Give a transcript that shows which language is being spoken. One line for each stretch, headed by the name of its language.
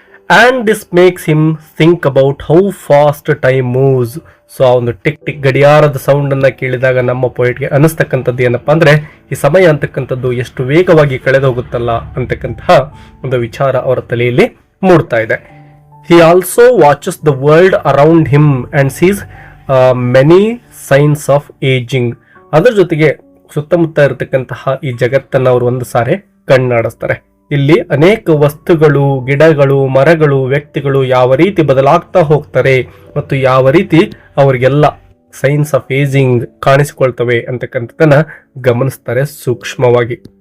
English: And this makes him think about how fast time moves.
Kannada: So ಆ ಒಂದು tick tick ಗಡಿಯಾರದ sound ಅನ್ನ ಕೇಳಿದಾಗ ನಮ್ಮ ಪೋಯೆಟ್ಗೆ ಅನಿಸ್ತಕ್ಕಂಥದ್ದು ಏನಪ್ಪಾ ಅಂದ್ರೆ ಈ ಸಮಯ ಅಂತಕ್ಕಂಥದ್ದು ಎಷ್ಟು ವೇಗವಾಗಿ ಕಳೆದು ಹೋಗುತ್ತಲ್ಲ ಅಂತಕ್ಕಂತಹ ಒಂದು ವಿಚಾರ ಅವರ ತಲೆಯಲ್ಲಿ ಮೂಡ್ತಾ ಇದೆ.
English: He also watches the world around him and sees many signs of aging.
Kannada: ಅದರ ಜೊತೆಗೆ ಸುತ್ತಮುತ್ತ ಇರತಕ್ಕಂತಹ ಈ ಜಗತ್ತನ್ನ ಅವರು ಒಂದು ಸಾರಿ ಕಣ್ಣಾಡಿಸ್ತಾರೆ. ಇಲ್ಲಿ ಅನೇಕ ವಸ್ತುಗಳು, ಗಿಡಗಳು, ಮರಗಳು, ವ್ಯಕ್ತಿಗಳು ಯಾವ ರೀತಿ ಬದಲಾಗ್ತಾ ಹೋಗ್ತಾರೆ ಮತ್ತು ಯಾವ ರೀತಿ ಅವರಿಗೆಲ್ಲ
English: signs of ageing
Kannada: ಕಾಣಿಸಿಕೊಳ್ತವೆ ಅಂತಕ್ಕಂಥದ್ದನ್ನ ಗಮನಿಸ್ತಾರೆ ಸೂಕ್ಷ್ಮವಾಗಿ.